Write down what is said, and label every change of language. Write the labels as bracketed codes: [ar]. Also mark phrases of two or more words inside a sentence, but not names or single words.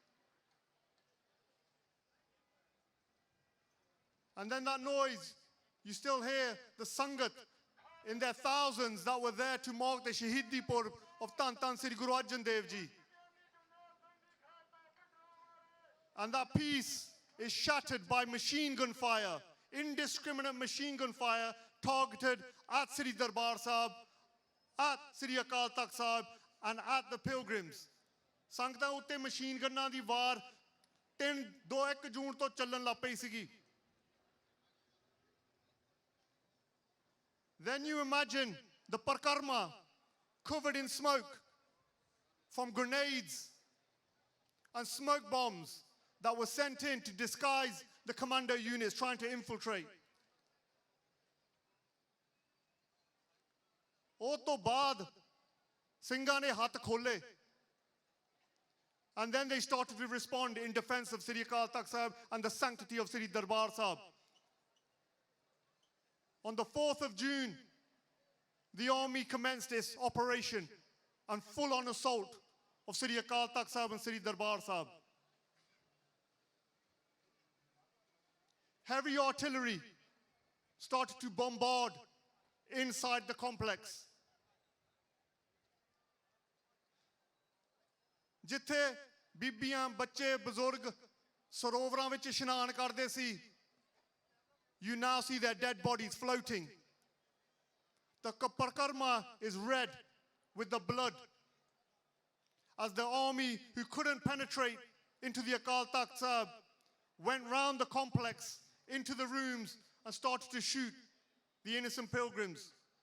[en] And then that noise, you still hear the Sangat in their thousands that were there to mark the Shahidi Purb of Tan Tan Sri Guru Arjan Dev Ji. And that peace is shattered by machine gun fire, indiscriminate machine gun fire targeted at Sri Darbar Sahib, at Sri Akaal Takht Sahib, and at the pilgrims. [pa] ਸੰਗਤਾਂ ਉੱਤੇ ਮਸ਼ੀਨ ਗਨਾਂ ਦੀ ਵਾਰ 1 ਜੂਨ ਤੋਂ ਚੱਲਣ ਲੱਗ ਪਈ ਸੀਗੀ. [en] Then you imagine the Parkarma covered in smoke from grenades and smoke bombs that were sent in to disguise the commando units trying to infiltrate. [pa] ਉਸ ਤੋਂ ਬਾਅਦ ਸਿੰਘਾਂ ਨੇ ਹੱਥ ਖੋਲੇ. [en] And then they started to respond in defense of Sri Akaal Takht Sahib and the sanctity of Sri Darbar Sahib. On the 4th of June, the army commenced its operation and full-on assault of Sri Akaal Takht Sahib and Sri Darbar Sahib. Heavy artillery started to bombard inside the complex. [pa] ਜਿੱਥੇ ਬੀਬੀਆਂ ਬੱਚੇ ਬਜ਼ੁਰਗ ਸਰੋਵਰਾਂ ਵਿੱਚ ਇਸ਼ਨਾਨ ਕਰਦੇ ਸੀ, [en] you now see their dead bodies floating. The Parkarma is red with the blood as the army who couldn't penetrate into the Akaal Takht Sahib went round the complex into the rooms and started to shoot the innocent pilgrims.